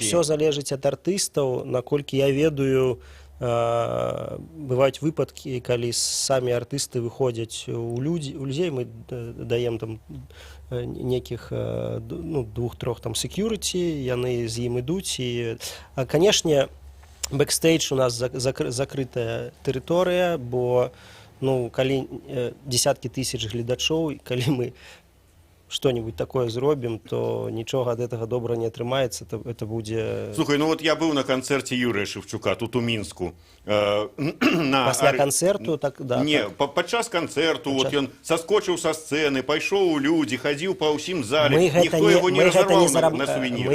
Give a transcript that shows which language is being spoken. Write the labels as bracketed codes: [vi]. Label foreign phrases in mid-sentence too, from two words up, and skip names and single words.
[be] Все залежыць ад артыстаў, наколькі я ведаю, бываюць выпадкі, калі самі артысты выходзяць у людзей, мы даем там некіх 2-3 там security, яны з ім ідуць. І, канешне, бэкстейдж у нас закрытая тэрыторыя, бо калі десяткі тысяч гледачоў, калі мы [ru] что-нибудь такое [be] зробім, то нічога ад гэтага добра не атрымаецца, это будзе... Слухай, вот я быў на канцэрце Юрыя Шевчука тут у Мінску. Пасля канцэрту, так, да. Не, падчас канцэрту, вот ён саскочыў са сцэны, пайшоў у людзі, хадзіў па ўсім зале, ніхто яго не разарваў на сувеніры.